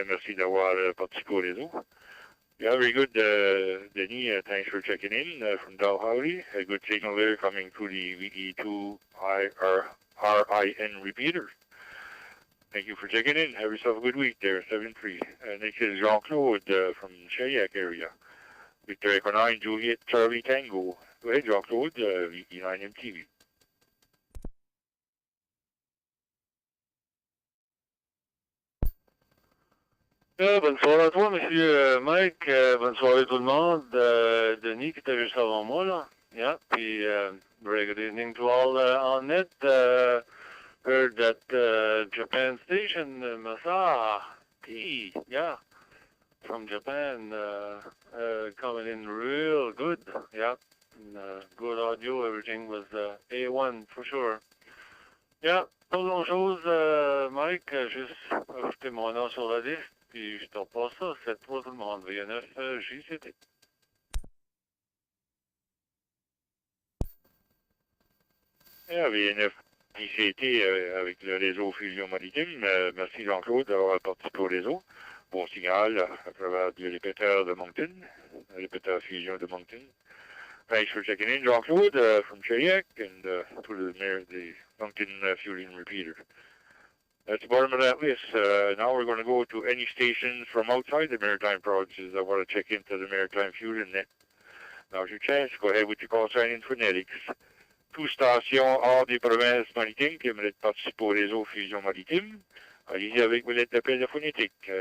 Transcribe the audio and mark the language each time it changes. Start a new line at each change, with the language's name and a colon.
French: Merci d'avoir participé au réseau.
English: Yeah, very good, Denis. Thanks for checking in from Dalhousie. A good signal there coming through the VE2 RIN repeater. Thank you for checking in. Have yourself a good week there, 7-3. Next is Jean-Claude from Chediac area. Victor Echo 9, Juliet, Charlie Tango. Go ahead, Jean-Claude, VE9MTV.
French: Bonne soirée à toi, monsieur Mike. Bonne soirée tout le monde. Denis qui était juste avant moi, là.
English: Yeah, puis very good evening to all on it. Heard that Japan station, Masa, yeah, from Japan, coming in real good. Yeah, and, good audio. Everything was A1 for sure.
French: Yeah, pas grand-chose, Mike. Juste ajouter mon nom sur la liste. Puis je te repasse ça, c'est toi tout le monde, V9 JCT. Yeah, V9 JCT avec le réseau Fusion Maritime. Merci Jean-Claude d'avoir participé au réseau. Bon signal à travers le répéteur de Moncton, le répéteur Fusion de Moncton.
English: Thanks for checking in, Jean-Claude, from Chediac and to the Moncton Fusion repeater. That's the bottom of that list. Now we're going to go to any stations from outside the Maritime provinces that want to check into the Maritime Fusion Net. Now's your chance. Go ahead with your call sign in phonetics.
French: Tout stations hors des provinces maritimes qui aimeraient participer au réseau Fusion Maritime. Allez-y avec vos lettres d'appel de phonétique.